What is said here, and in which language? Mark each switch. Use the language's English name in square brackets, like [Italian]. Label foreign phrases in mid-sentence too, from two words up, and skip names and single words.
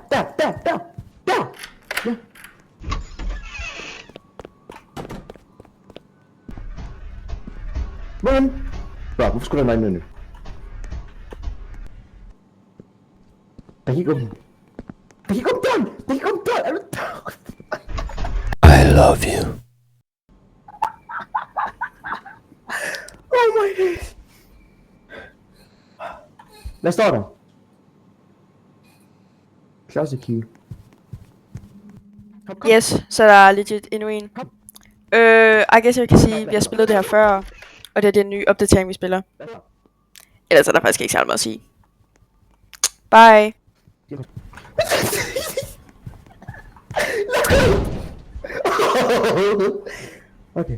[Danish] Ja! Run! Bro, hvorfor skulle der mig med nu? Der kan ikke åbne. Der kan ikke åbne døren! Er du døren? [English] I love you. Oh my days! [Danish] Hvad står der? [English] Closet key. Yes, [Danish] så der er legit endnu en. [English] I guess [Danish] jeg kan sige, at vi har spillet det her før, og det er den nye opdatering, vi spiller. Ellers er der faktisk ikke særlig meget at sige. Bye. Okay.